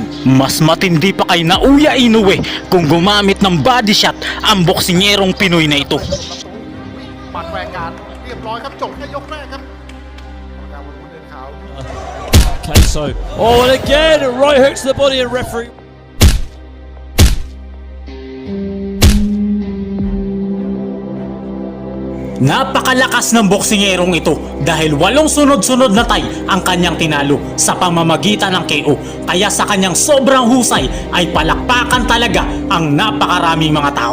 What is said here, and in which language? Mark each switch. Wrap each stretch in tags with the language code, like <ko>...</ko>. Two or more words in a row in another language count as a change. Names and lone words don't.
<tl>Mas matindi pa kay Naoya Inoue kung gumamit ng</tl> <en>body shot</en> <tl>ang boksingerong Pinoy na ito.</tl> <th>ปัดแหวกการเรียบร้อยครับจบแค่ยกแรกครับกรรมการบนเดินขาว</th> <en>Okay, so and again, right hooks to the body and referee.</en> <tl>Napakalakas ng boksingerong ito dahil 8 sunod-sunod na Thai ang kanyang tinalo sa pamamagitan ng KO. Kaya sa kanyang sobrang husay ay palakpakan talaga ang napakaraming mga tao.</tl>